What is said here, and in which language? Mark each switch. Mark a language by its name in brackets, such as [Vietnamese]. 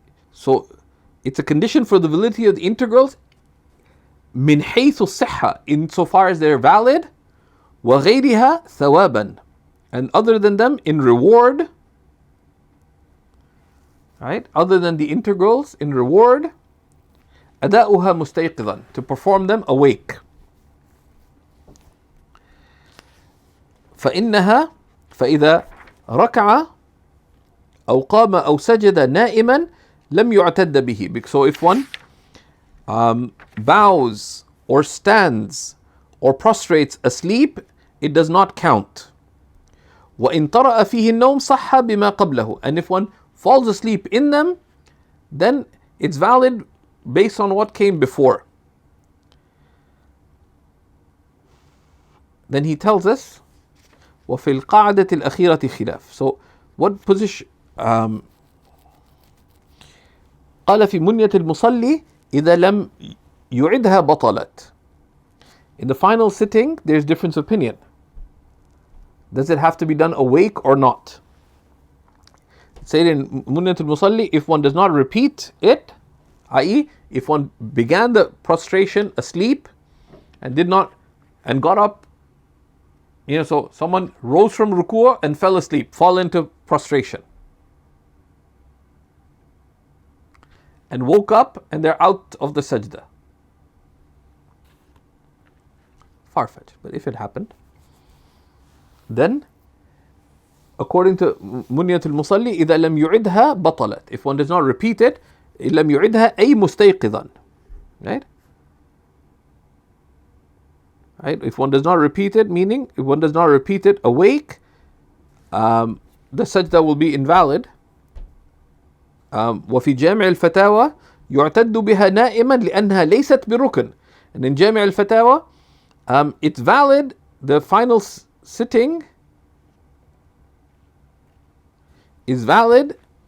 [English] So it's a condition for the validity of the integrals [Arabic] من حيث الصحة, [English] insofar as they're valid. [Arabic] وغيرها ثوابا, [English] and other than them in reward. Right? Other than the integrals in reward. [Arabic] أداؤها مستيقظا, [English] to perform them awake. [Arabic] فإنها فإذا ركع أو قام أو سجد نائما لم يعتد به. [English] So if one bows or stands or prostrates asleep, it does not count. [Arabic] وإن طرأ فيه النوم صح بما قبله, [English] and if one falls asleep in them, then it's valid based on what came before. Then he tells us, [Arabic] وَفِي الْقَاعِدَةِ الْأَخِيرَةِ خِلَافٌ. [English] So what position? [Arabic] قال في منية المصلي إذا لم يعدها بطلت. [English] In the final sitting, there's difference of opinion. Does it have to be done awake or not? Say in Munyat al-Musalli, if one does not repeat it, i.e., if one began the prostration asleep and got up, so someone rose from ruku' and fell asleep, fall into prostration, and woke up and they're out of the sajda. Far-fetched, but if it happened, then according to Munyat al-Musalli, [Arabic] إذا لم يعدها بطلت. [English] If one does not repeat it, [Arabic] لم يعدها أي مستيقظا. [English] Right? If one does not repeat it, meaning if one does not repeat it awake, the sajda will be invalid. [Arabic] وفي جامع الفتاوى يعتد بها نائما لأنها ليست بركن. [English] And in جامع الفتاوى, it's valid, the final sitting is valid.